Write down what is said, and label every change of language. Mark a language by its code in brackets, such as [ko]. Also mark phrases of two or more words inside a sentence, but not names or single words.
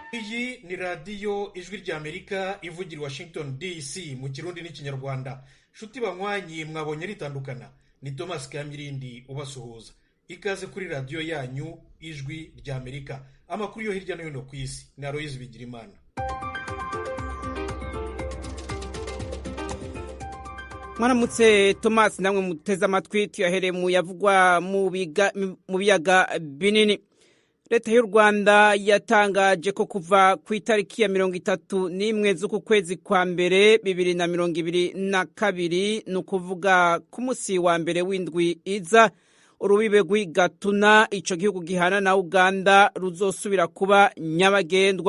[rw] iyi ni radiyo ijwi ry'Amerika ivugira i Washington DC mu kirundi n'ikinyarwanda. Nshuti banywanyi mwabonye ritandukana, ni Thomas Kamirindi ubasuhuza. Ikaze kuri radiyo yanyu ijwi ry'Amerika. Amakuru yo hirya no hino ku isi na Aloyizi Bigirimana. [rn] Mwaramutse Thomas, namwe muteze amatwi tuyahereye mu yavugwa mu biyaga binini. Leta y'u Rwanda yatangaje ko kuva ku itariki ya 31 z'uku kwezi kwa mbere 2022 ni ukuvuga ku munsi wa mbere w'indwi iza, urubibe rw'igatuna ico gihugu gihana na Uganda ruzosubira kuba nyabagendwa.